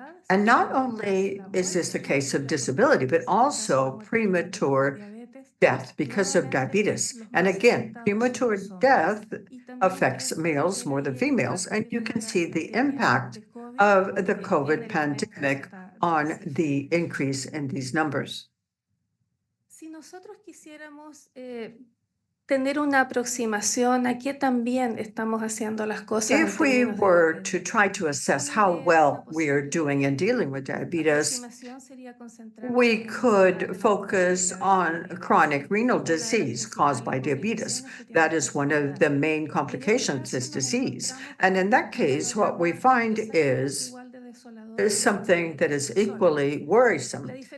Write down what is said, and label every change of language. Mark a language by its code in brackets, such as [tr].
[en] And not only is this the case of disability, but also premature death because of diabetes. And again, premature death affects males more than females, and you can see the impact of the COVID pandemic on the increase in these numbers. [es] Si nosotros quisiéramos tener una aproximación a qué también estamos haciendo las cosas. [en] If we were to try to assess how well we are doing in dealing with diabetes, we could focus on chronic renal disease caused by diabetes. That is one of the main complications of this disease. And in that case, what we find is something that is equally worrisome.